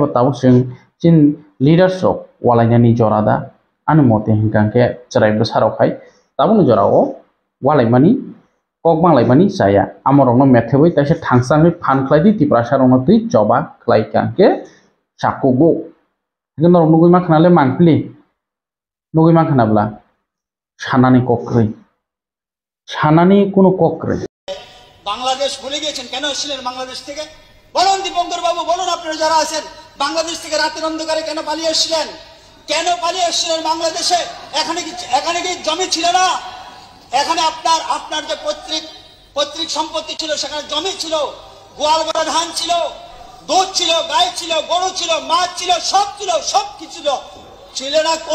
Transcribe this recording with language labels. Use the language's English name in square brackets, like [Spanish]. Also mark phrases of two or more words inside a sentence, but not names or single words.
[Kok Borok] ताव जों जिन [English] leaders of [Kok Borok] वालायनानि जरादा आनो मते हिंकांके चरायबो सारावखाय ताबुनो जराओ वालायमानि कक बांलायमानि जाया आमरनो मेथेबै ताइसे थांसाङै फानख्लायदि तिप्रासारनो तै जबा ख्लायकांके साकुगो जोंनाव नुगै मा खानाले मांखलि नुगै मा खानाब्ला সানানি কক্রে সানানি কোনো কক্রে [Bangla] বাংলাদেশ ভুলে গিয়েছেন কেন এসেছিলেন বাংলাদেশ থেকে বলুন দীপঙ্কর বাবু বলুন আপনারা যারা আছেন বাংলাদেশ থেকে রাতের অন্ধকারে কেন পালিয়ে এসেছিলেন বাংলাদেশে এখানে কি জমি ছিল না এখানে আপনার যে পৈতৃক সম্পত্তি ছিল সেখানে জমি ছিল গোয়াল ভরা ধান ছিল দুধ ছিল গাই ছিল গরু ছিল মাছ ছিল সব কিছু ছিল না